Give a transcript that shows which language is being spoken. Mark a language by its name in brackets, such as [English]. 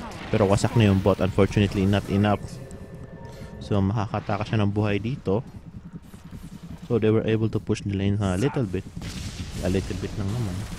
[Filipino] Pero wasak na yung bot, [English] unfortunately not enough. [Filipino] So makakataka siya ng buhay dito. [English] So they were able to push the lane a little bit lang naman.